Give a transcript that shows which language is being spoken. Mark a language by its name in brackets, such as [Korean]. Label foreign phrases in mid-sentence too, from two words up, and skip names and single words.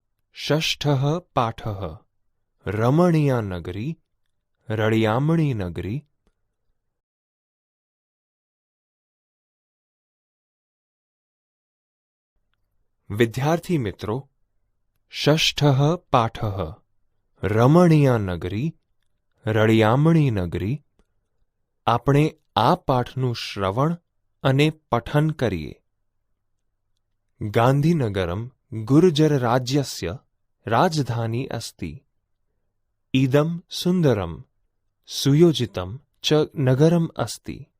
[Sanskrit] षष्ठः पाठः रमणीया नगरी [Gujarati] રળિયામણી નગરી। [Hindi] विद्यार्थी मित्रों, [Sanskrit] षष्ठः पाठः रमणीया नगरी [Gujarati] રળિયામણી નગરી। આપણે આ પાઠનું શ્રવણ અને પઠન કરીએ। [Sanskrit] गान्धीनगरम गुर्जर राज्यस्य राजधानी अस्ति। इदम सुन्दरम सुयोजितम च नगरम अस्ति।